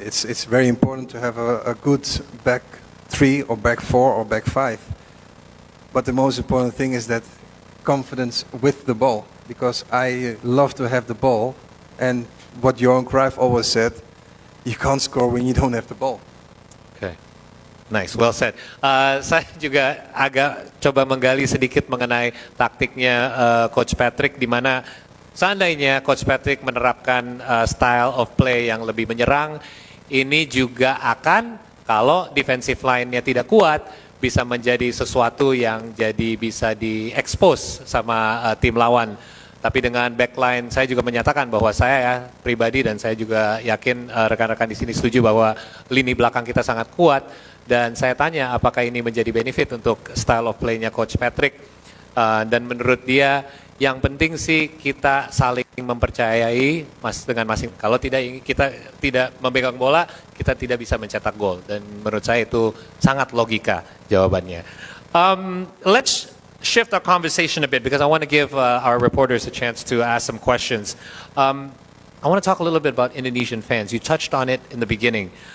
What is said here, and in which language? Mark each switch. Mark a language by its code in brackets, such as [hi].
[en] It's very important to have a good back three or back four or back five. But the most important thing is that confidence with the ball, because I love to have the ball, and what Johan Cruyff always said, you can't score when you don't have the ball. Okay. Nice, well said. [id] Saya juga agak coba menggali sedikit mengenai taktiknya Coach Patrick, di mana seandainya Coach Patrick menerapkan style of play yang lebih menyerang, ini juga akan, kalau defensive line-nya tidak kuat, bisa menjadi sesuatu yang jadi bisa di-expose sama tim lawan. Tapi dengan backline, saya juga menyatakan bahwa saya pribadi dan saya juga yakin rekan-rekan di sini setuju bahwa lini belakang kita sangat kuat. Dan saya tanya apakah ini menjadi benefit untuk style of play-nya Coach Patrick. Dan menurut dia, yang penting sih kita saling mempercayai dengan masing. Kalau kita tidak memegang bola, kita tidak bisa mencetak gol. Dan menurut saya itu sangat logika jawabannya. [en] Let's shift our conversation a bit because I want to give our reporters a chance to ask some questions. I want to talk a little bit about Indonesian fans. You touched on it in the beginning.